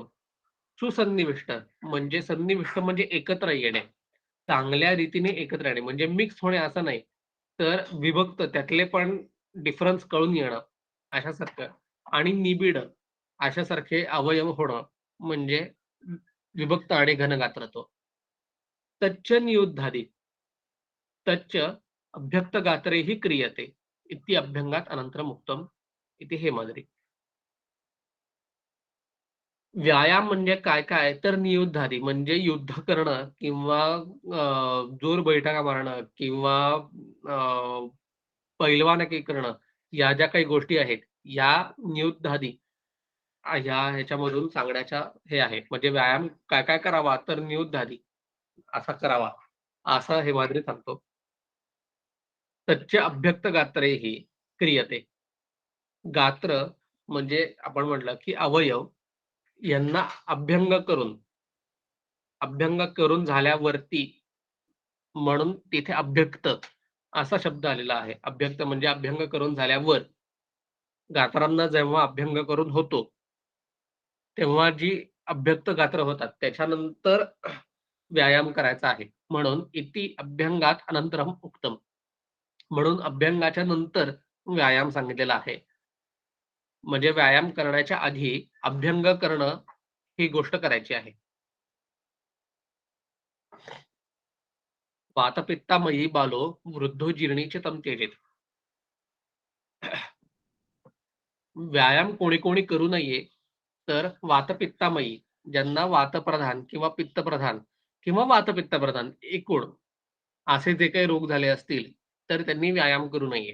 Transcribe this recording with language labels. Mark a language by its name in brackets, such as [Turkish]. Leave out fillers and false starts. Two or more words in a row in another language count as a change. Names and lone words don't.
[Marathi] सुसन्निविष्ट म्हणजे सन्निविष्ट म्हणजे एकत्र येणे. चांगल्या रीतीने एकत्र येणे म्हणजे मिक्स होणे असं नाही. तर विभक्त त्यातले पण डिफरन्स कळून येणं अशासारखं आणि निबिड अशासारखे अवयव होणं म्हणजे विभक्त आणि घनगात्रत्व. [Sanskrit] तच्च नियुद्धादी. तच्च अभ्यक्तगात्रेहि क्रियते इति अभ्यंगात अनंतरम उक्तम इति हे मादरी. [Marathi] व्यायाम म्हणजे काय काय तर नियुद्धादी म्हणजे युद्ध करणं किंवा जोर बैठका मारणं किंवा पैलवानकी करणं या ज्या काही गोष्टी आहेत या नियुद्धादी ह्याच्यामधून सांगण्याच्या हे आहे. म्हणजे व्यायाम काय काय करावा तर नियुद्धादी असा करावा असं हे मादरी सांगतो. [Sanskrit] तच्च अभ्यक्त गात्रेहि क्रियते. [Marathi] गात्र म्हणजे आपण म्हटलं की अवयव यांना अभ्यंग करून झाल्यावरती म्हणून तिथे अभ्यक्त असा शब्द आलेला आहे. अभ्यक्त म्हणजे अभ्यंग करून झाल्यावर गात्रांना जेव्हा अभ्यंग करून होतो तेव्हा जी अभ्यक्त गात्र होतात त्याच्यानंतर व्यायाम करायचा आहे. [Sanskrit] म्हणून इति अभ्यंगात अनंतरम उक्तम. [Marathi] म्हणून अभ्यंगाच्या नंतर व्यायाम सांगितलेला आहे. म्हणजे व्यायाम करण्याच्या आधी अभ्यंग करणं ही गोष्ट करायची आहे. [Sanskrit] वातपित्तामयी बालो वृद्धो जीर्णीचे तम त्यजेत. [Marathi] व्यायाम कोणी करू नये तर वातपित्तामयी ज्यांना वातप्रधान किंवा पित्तप्रधान किंवा वातपित्तप्रधान एकूण असे जे काही रोग झाले असतील तर त्यांनी व्यायाम करू नये.